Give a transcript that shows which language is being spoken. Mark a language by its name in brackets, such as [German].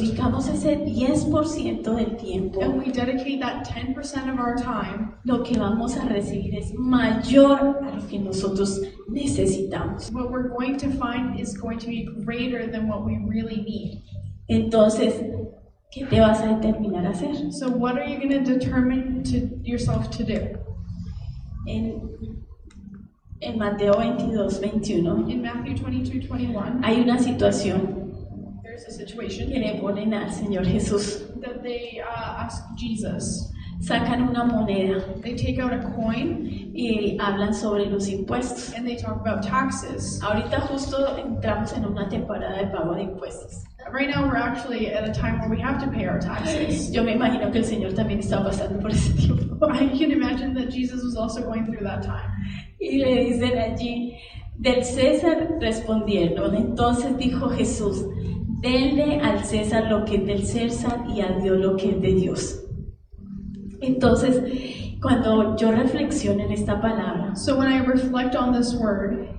[Spanish] dedicamos ese 10% del tiempo, [English] and we dedicate that 10% of our time, [Spanish] lo que vamos a recibir es mayor a lo que nosotros necesitamos. [English] what we're going to find is going to be greater than what we really need. [Spanish] Entonces, ¿qué te vas a determinar a hacer? [English] So what are you going to determine to yourself to do? [Spanish] En Mateo 22:21 [English] In Matthew 22:21, [Spanish] hay una situación [English] there's a situation [Spanish] que le ponen al Señor Jesús. [English] that they ask Jesus. [Spanish] Sacan una moneda [English] They take out a coin [Spanish] y hablan sobre los impuestos. [English] and they talk about taxes. [Spanish] Ahorita justo entramos en una temporada de pago de impuestos. [English] Right now we're actually at a time where we have to pay our taxes. [Spanish] Yo me imagino que el Señor también estaba pasando por ese tiempo. [English] I can imagine that Jesus was also going through that time. [Spanish] Y le dicen allí: del César respondieron. Entonces dijo Jesús: denle al César lo que es del César y a Dios lo que es de Dios. Entonces, cuando yo reflexiono en esta palabra, [English] So when I reflect on this word,